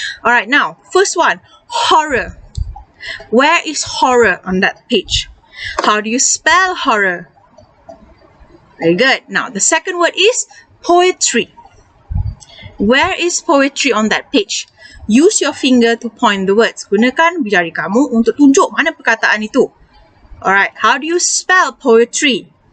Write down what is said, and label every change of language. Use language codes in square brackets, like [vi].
[en] Alright, now, first one, horror. Where is horror on that page? How do you spell horror? Very good. Now, the second word is poetry. Where is poetry on that page? Use your finger to point the words. [ms] Gunakan jari kamu untuk tunjuk mana perkataan itu. [en] Alright, how do you spell poetry?